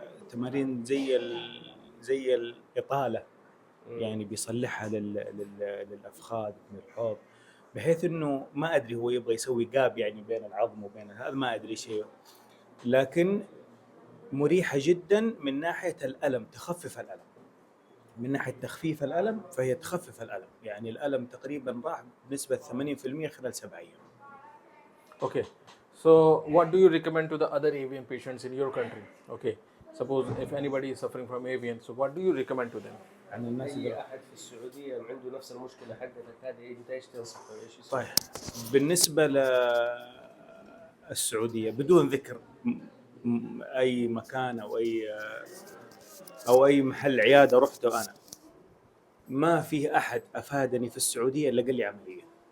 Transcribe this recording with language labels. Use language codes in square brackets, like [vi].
[ar] تمارين زي الإطالة، يعني بيصلحها للأفخاذ من الحوض، بحيث انه ما ادري هو يبغى يسوي جاب يعني بين العظم وبين هذا، ما ادري شيء، لكن مريحة جدا من ناحية الألم، تخفف الألم، من ناحية تخفيف الألم فهي تخفف الألم، يعني الألم تقريبا راح بنسبة 80% خلال 7 أيام. [en] Okay, so what do you recommend to the other AVN patients in your country? Okay, suppose if anybody is suffering from AVN, so what do you recommend to them? [ar] عن الناس اي احد في السعوديه عنده نفس المشكله حقتك هذه، انت ايش تنصحه؟ ايش يسوي؟ طيب، بالنسبة للسعودية بدون ذكر أي مكان أو أي محل عيادة رحته أنا، ما في أحد أفادني في السعودية إلا قال لي عملية.